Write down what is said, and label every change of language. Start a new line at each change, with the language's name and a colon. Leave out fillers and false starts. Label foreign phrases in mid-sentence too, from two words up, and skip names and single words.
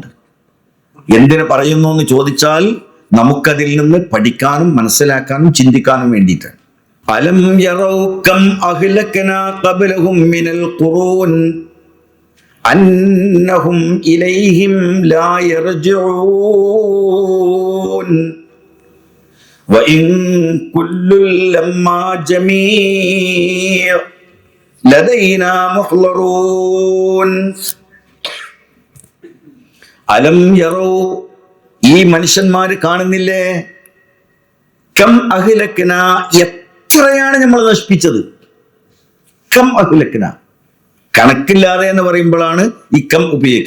Malayalam: എന്തിനു പറയുന്നു എന്ന് ചോദിച്ചാൽ നമുക്കതിൽ നിന്ന് പഠിക്കാനും മനസ്സിലാക്കാനും ചിന്തിക്കാനും വേണ്ടിയിട്ടാണ്.
Arabic: ألم يروا كم أهلكنا قبلهم من القرون أنهم إليهم لا يرجعون وَإِن كُلٌّ لَّمَّا جَمِيعٌ لَدَيْنَا مُحْضَرُونَ. ألم يروا,
Malayalam: ഈ മനുഷ്യന്മാര് കാണുന്നില്ലേ?
Arabic: كم أهلكنا,
Malayalam: എത്രയാണ് നമ്മൾ നശിപ്പിച്ചത്.
Arabic: كم أهلكنا,
Malayalam: കണക്കില്ലാതെ എന്ന് പറയുമ്പോഴാണ് ഈ കം ഉപയോഗിക്കുക.